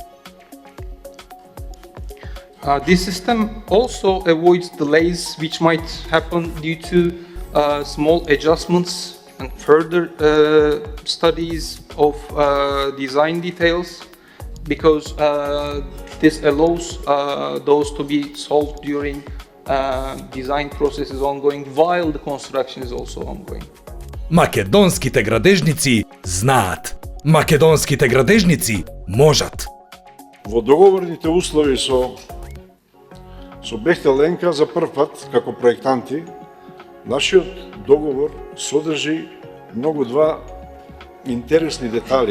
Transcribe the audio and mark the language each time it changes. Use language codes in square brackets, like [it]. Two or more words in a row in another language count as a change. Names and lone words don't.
[en] This system also avoids delays which might happen due to small adjustments and further studies of design details, because this allows those to be solved during design process is ongoing while the construction is also ongoing. [mk] Македонските градежници знаат. Македонските градежници можат. Во договорните услови со Бехтел Ленка за прв пат како проектанти, нашиот договор содржи многу два интересни детали.